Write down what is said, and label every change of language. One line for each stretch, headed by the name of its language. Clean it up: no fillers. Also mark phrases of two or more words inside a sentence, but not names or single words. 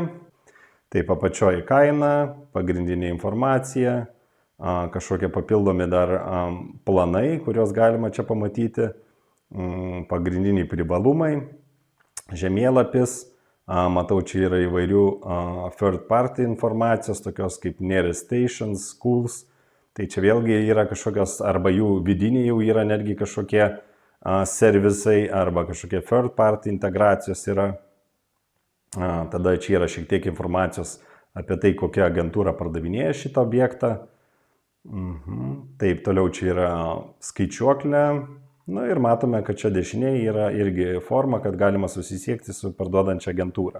Lithuanian: Taip, apačioji kaina, pagrindinė informacija, kažkokie papildomi dar planai, kuriuos galima čia pamatyti, pagrindiniai privalumai, žemėlapis, matau, čia yra įvairių
English: third party
Lithuanian: informacijos, tokios kaip
English: nearest stations, schools,
Lithuanian: tai čia vėlgi yra kažkokios, arba jų vidiniai jau yra netgi kažkokie servisai, arba kažkokie
English: third party
Lithuanian: integracijos yra. Tada čia yra šiek tiek informacijos apie tai, kokia agentūra pardavinėja šitą objektą. Taip, toliau čia yra skaičiuoklė. Ir matome, kad čia dešinėje yra irgi forma, kad galima susisiekti su parduodančia agentūra.